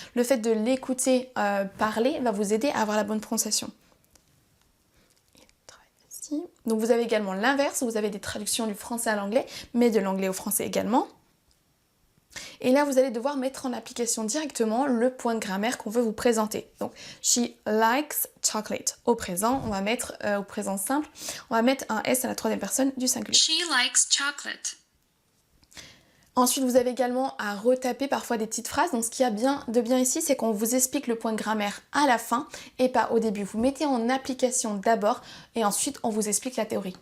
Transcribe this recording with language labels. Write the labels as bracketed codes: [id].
[fr] Le fait de l'écouter parler va vous aider à avoir la bonne prononciation. ici. Donc vous avez également l'inverse, vous avez des traductions du français à l'anglais, mais de l'anglais au français également. Et là, vous allez devoir mettre en application directement le point de grammaire qu'on veut vous présenter. [en] Donc, she likes chocolate. [fr] Au présent, on va mettre, au présent simple, on va mettre un S à la troisième personne du singulier. [en] She likes chocolate. [fr] Ensuite, vous avez également à retaper parfois des petites phrases. Donc, ce qu'il y a de bien ici, c'est qu'on vous explique le point de grammaire à la fin et pas au début. Vous mettez en application d'abord et ensuite, on vous explique la théorie.